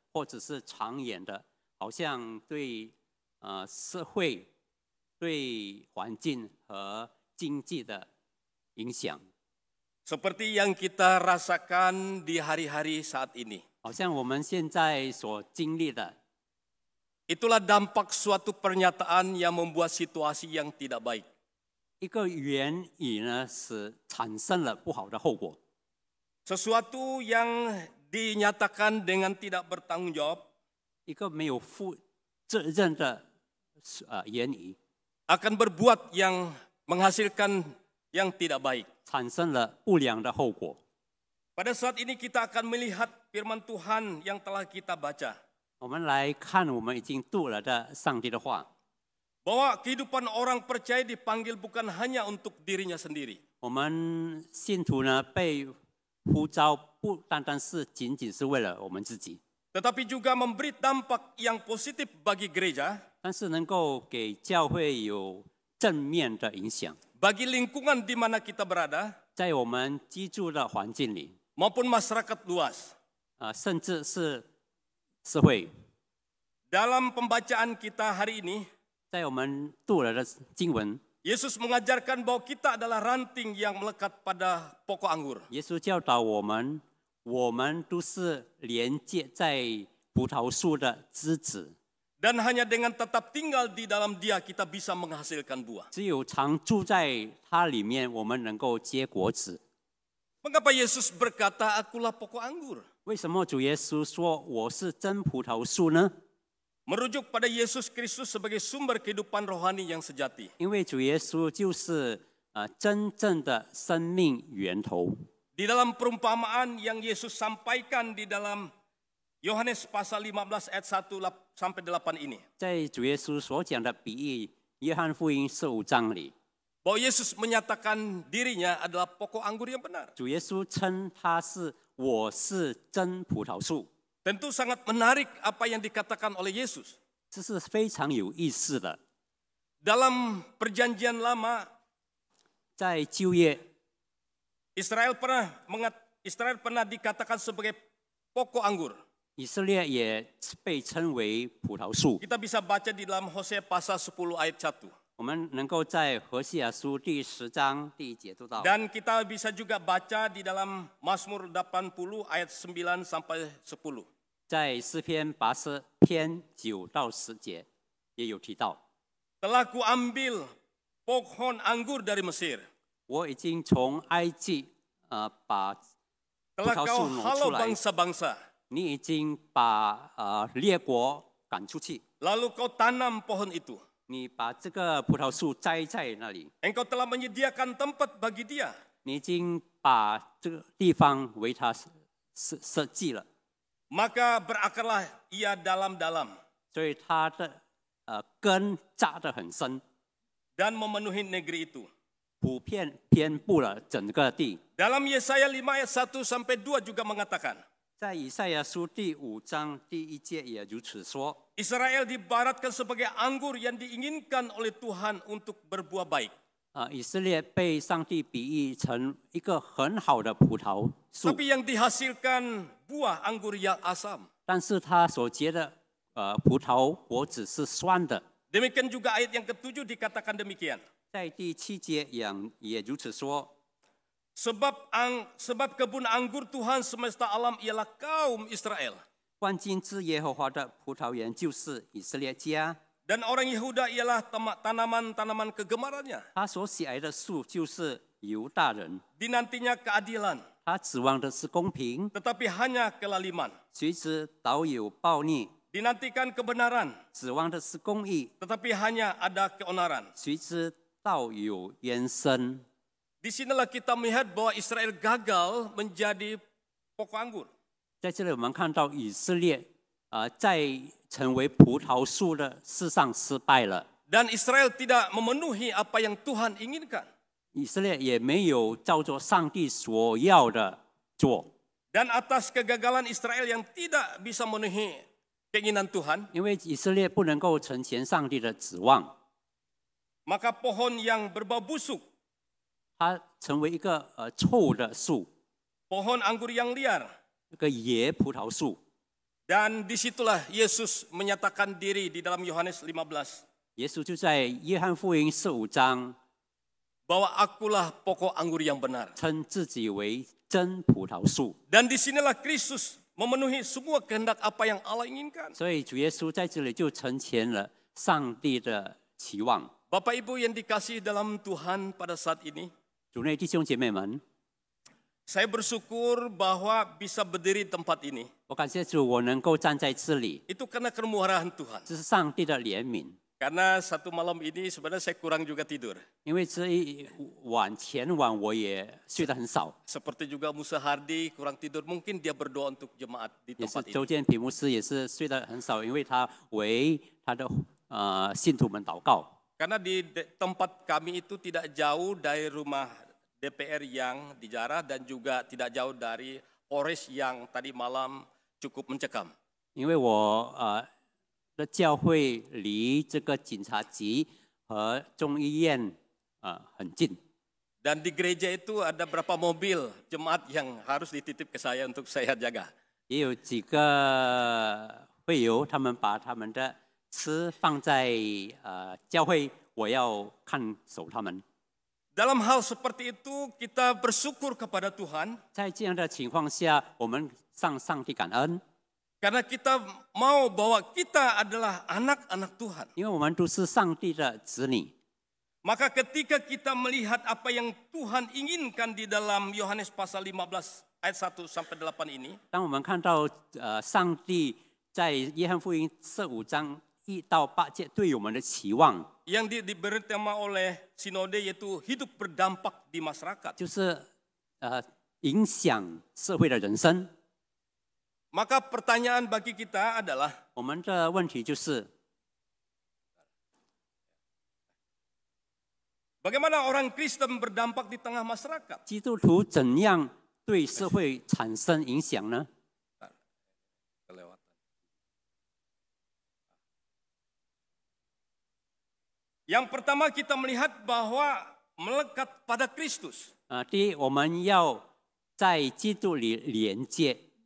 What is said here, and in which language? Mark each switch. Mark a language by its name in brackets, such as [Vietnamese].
[Chinese] 或者是长远的，好像对社会、对环境和经济的影响。 [Indonesian] Seperti yang kita rasakan di hari-hari saat ini. [Chinese] 好像我们现在所经历的， [Indonesian] Itulah dampak suatu pernyataan yang membuat situasi yang tidak baik. [Chinese] 一个原因呢，是产生了不好的后果。 [Indonesian] Sesuatu yang dinyatakan dengan tidak bertanggung jawab [Chinese] 一个没有负责任的言语， [Indonesian] akan berbuat yang menghasilkan yang tidak baik. [Chinese] 产生了不良的后果。 [Indonesian] Pada saat ini kita akan melihat firman Tuhan yang telah kita baca. [Chinese] 我们来看我们已经读了的上帝的话， [Indonesian] Bahwa kehidupan orang percaya dipanggil bukan hanya untuk dirinya sendiri. [Chinese] 我们信徒呢被呼召不单单是仅仅是为了我们自己， [Indonesian] Tetapi juga memberi dampak yang positif bagi gereja, [Chinese] 但是能够给教会有正面的影响， [Indonesian] bagi lingkungan di mana kita berada, [Chinese] 在我们居住的环境里， [Indonesian] maupun masyarakat luas. [Chinese] 甚至是社会。 [Indonesian] Dalam pembacaan kita hari ini, [Chinese] 在我们读了的经文， [Indonesian] Yesus mengajarkan bahwa kita adalah ranting yang melekat pada pokok anggur. [Chinese] 耶稣教导我们，我们都是连接在葡萄树的枝子， [Indonesian] Dan hanya dengan tetap tinggal di dalam Dia kita bisa menghasilkan buah. [Chinese] 只有常住在它里面，我们能够结果子。 [Indonesian] Mengapa Yesus berkata, "Akulah pokok anggur"? [Chinese] 为什么主耶稣说我是真葡萄树呢？ [Indonesian] Merujuk pada Yesus Kristus sebagai sumber kehidupan rohani yang sejati. [Chinese] 因为主耶稣就是真正的生命源头。 [Indonesian] Di dalam perumpamaan yang Yesus sampaikan di dalam Yohanes pasal 15 ayat 1 sampai 8 ini. [Chinese] 在主耶稣所讲的比喻，约翰福音15章里， [Indonesian] Bahwa Yesus menyatakan dirinya adalah pokok anggur yang benar. [Chinese] 主耶稣称他是我是真葡萄树， [Indonesian] Tentu sangat menarik apa yang dikatakan oleh Yesus. [Chinese] 这是非常有意思的。 [Indonesian] Dalam perjanjian lama, [Chinese] 在旧约， [Indonesian] Israel pernah dikatakan sebagai pokok anggur. [Chinese] 以色列也被称为葡萄树。 [Indonesian] Kita bisa baca di dalam Hosea pasal 10 ayat 1. [Chinese] 我们能够在何西阿书第10章第1节读到， [Indonesian] Dan kita bisa juga baca di dalam Mazmur 80 ayat 9 sampai 10. [Chinese] 在诗篇80篇9到10节也有提到， [Indonesian] Telah kuambil pohon anggur dari Mesir. [Chinese] 我已经从埃及把葡 [Indonesian] Telah [Chinese] 萄 [Indonesian] kau [Chinese] 树挪 [Indonesian] halau [Chinese] 出来， [Indonesian] bangsa-bangsa. [Chinese] 你已经把列国赶出去， [Indonesian] Lalu kau tanam pohon itu. [Chinese] 你把这个葡萄树栽在那里， [Indonesian] Engkau telah menyediakan tempat bagi dia. [Chinese] 你已经把这个地方为他设计了， [Indonesian] Maka berakarlah ia dalam-dalam [Chinese] 所以它的根扎得很深， [Indonesian] dan memenuhi negeri itu. [Chinese] 普遍遍布了整个地。 [Indonesian] Dalam Yesaya 5 ayat 1 sampai 2 juga mengatakan, [Chinese] 在以赛亚书第5章第1节也如此说。 [Indonesian] Israel dibaratkan sebagai anggur yang diinginkan oleh Tuhan untuk berbuah baik. [Chinese] 以色列被上帝比喻成一个很好的葡萄树， [Indonesian] Tapi yang dihasilkan buah anggur yang asam. [Chinese] 但是它所结的葡萄果子是酸的。 [Indonesian] Demikian juga ayat yang ke-7 dikatakan demikian. [Chinese] 在第7节也如此说。 [Indonesian] Sebab kebun anggur Tuhan semesta alam ialah kaum Israel. [Chinese] 万金之耶和华的葡萄园就是以色列家， [Indonesian] Dan orang Yehuda ialah tanaman-tanaman kegemarannya. [Chinese] 他所喜爱的树就是犹大人， [Indonesian] Dinantinya keadilan, [Chinese] 他指望的是公平， [Indonesian] tetapi hanya kelaliman. [Chinese] 随之倒有暴逆； [Indonesian] Dinantikan kebenaran, [Chinese] 指望的是公义， [Indonesian] tetapi hanya ada keonaran. [Chinese] 随之倒有冤声。 [Indonesian] Disinilah kita melihat bahwa Israel gagal menjadi pokok anggur. [Chinese] 在这里，我们看到以色列在成为葡萄树的事上失败了。 [Indonesian] Dan Israel tidak memenuhi apa yang Tuhan inginkan. [Chinese] 以色列也没有照着上帝所要的做， [Indonesian] Dan atas kegagalan Israel yang tidak bisa memenuhi keinginan Tuhan, [Chinese] 因为以色列不能够成全上帝的指望， [Indonesian] maka pohon yang berbau busuk, [Chinese] 它成为一个臭的树， [Indonesian] pohon anggur yang liar, [Chinese] 一个野葡萄树， [Indonesian] Dan disitulah Yesus menyatakan diri di dalam Yohanes 15. [Chinese] 耶稣就在约翰福音15章 [Indonesian] bahwa akulah pokok anggur yang benar. [Chinese] 称自己为真葡萄树。 [Indonesian] Dan disinilah Kristus memenuhi semua kehendak apa yang Allah inginkan. [Chinese] 所以主耶稣在这里就成全了上帝的期望。 [Indonesian] Bapak Ibu yang dikasihi dalam Tuhan pada saat ini, [Chinese] 主内弟兄姐妹们， [Indonesian] saya bersyukur bahwa bisa berdiri di tempat ini. [Chinese] 我感谢主，我能够站在这里， [Indonesian] Itu karena kemurahan Tuhan. [Chinese] 这是上帝的怜悯。 [Indonesian] Karena satu malam ini sebenarnya saya kurang juga tidur. [Chinese] 因为这一晚前晚我也睡得很少， [Indonesian] Seperti juga Musa Hardi kurang tidur, mungkin dia berdoa untuk jemaat di [Chinese] 也是 [Indonesian] tempat ini. [Chinese] 周建平牧师也是睡得很少，因为他为他的信徒们祷告。 [Indonesian] Karena di tempat kami itu tidak jauh dari rumah DPR yang dijarah dan juga tidak jauh dari Polres yang tadi malam cukup mencekam. [Chinese] 因为我的教会离这个警察局和中医院很近， [Indonesian] Dan di gereja itu ada berapa mobil jemaat yang harus dititip ke saya untuk saya jaga. [Chinese] 也有几个会友，他们把他们的吃放在教会，我要看守他们。 [Indonesian] Dalam hal seperti itu kita bersyukur kepada Tuhan [Chinese] 在这样的情况下，我们向上帝感恩， [Indonesian] karena kita mau bahwa kita adalah anak-anak Tuhan. [Chinese] 因为我们都是上帝的子女。 [Indonesian] Maka ketika kita melihat apa yang Tuhan inginkan di dalam Yohanes pasal 15 ayat 1 sampai 8 ini, [Chinese] 当我们看到上帝在约翰福音15章1到8节对我们的期望， [Indonesian] yang diberi tema oleh sinode yaitu hidup berdampak di masyarakat. [Chinese] 就是影响社会的人生。 [Indonesian] Maka pertanyaan bagi kita adalah [Chinese] 我们的问题就是， [Indonesian] bagaimana orang Kristen berdampak di tengah masyarakat? [Chinese] 基督徒怎样对社会产生影响呢？ [Indonesian] Kelewatan. Yang pertama kita melihat bahwa melekat pada Kristus. [Chinese] 第一，我们要在基督里连接。